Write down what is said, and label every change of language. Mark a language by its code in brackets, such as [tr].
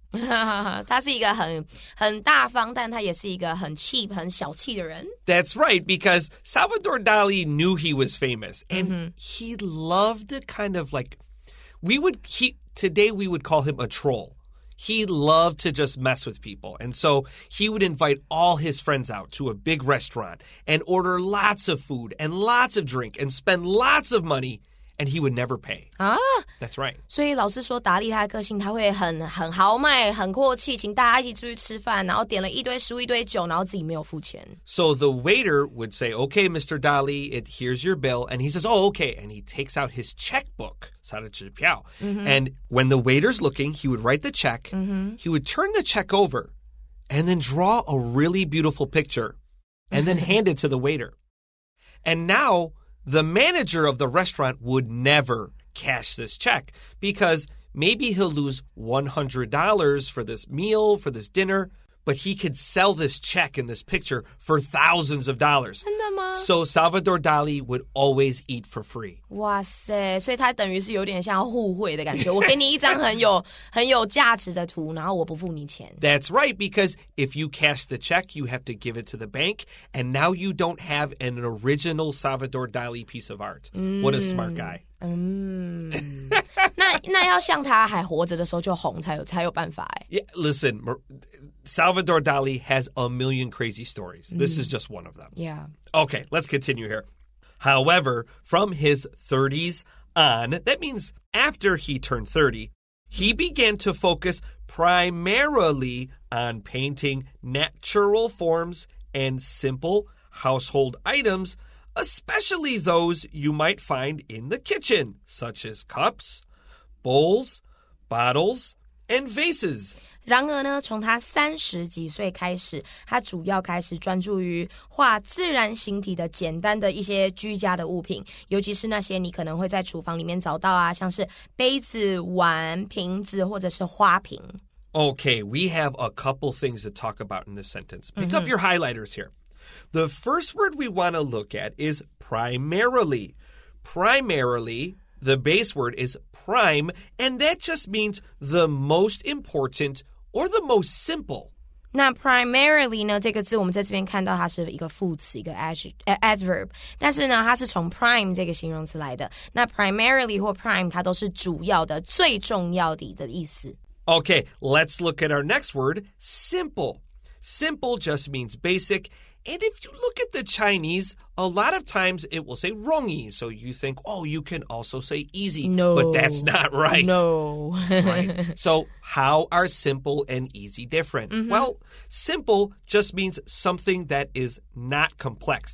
[zh] 他是一个很大方，但他也是一个很 cheap 很小气的人。 [en] That's right, because Salvador Dali knew he was famous, and he loved to kind of like, today we would call him a troll. He loved to just mess with people. And so he would invite all his friends out to a big restaurant and order lots of food and lots of drink and spend lots of money. and he would never pay. 啊 That's right. [zh] 所以老师说达利他的个性他会很豪迈很阔气请大家一起出去吃饭然后点了一堆食物一堆酒然后自己没有付钱 [en] So the waiter would say, okay, Mr. Dali, here's your bill. And he says, oh, okay. And he takes out his checkbook. [zh] 他的支票 [en] And when the waiter's looking, he would write the check. He would turn the check over and then draw a really beautiful picture and then hand it to the waiter. And now the manager of the restaurant would never cash this check because maybe he'll lose $100 for this meal, for this dinner, but he could sell this check in this picture for thousands of dollars. [zh] 真的吗 [en] So Salvador Dali would always eat for free. [zh] 哇塞所以他等于是有点像互惠的感觉我给你一张很有价值的图然后我不付你钱 [en] That's right, because if you cash the check, you have to give it to the bank, and now you don't have an original Salvador Dali piece of art. What a smart guy. [zh] 那要像他还活着的时候就红才有办法 [en] Yeah, listen, Salvador Dali has a million crazy stories. This is just one of them. Yeah. Okay, let's continue here. However, from his 30s on, that means after he turned 30, he began to focus primarily on painting natural forms and simple household items, especially those you might find in the kitchen, such as cups, bowls, bottles, and vases. [zh] 然而呢从他30几岁开始他主要开始专注于画自然形体的简单的一些居家的物品尤其是那些你可能会在厨房里面找到啊像是杯子碗瓶子或者是花瓶 [en] Okay, we have a couple things to talk about in this sentence. Pick up your highlighters here. The first word we want to look at is primarily. Primarily, the base word is prime, and that just means the most important or the most simple. [zh] 那 primarily 呢这个字我们在这边看到它是一个副词一个 adverb 但是呢它是从 prime 这个形容词来的那 primarily 或 prime 它都是主要的最重要的意思 [en] Okay, let's look at our next word, simple. Simple just means basic. And if you look at the Chinese, a lot of times it will say 容易. So you think, oh, you can also say easy. No. But that's not right. No. Right? So how are simple and easy different? Well, simple just means something that is not complex.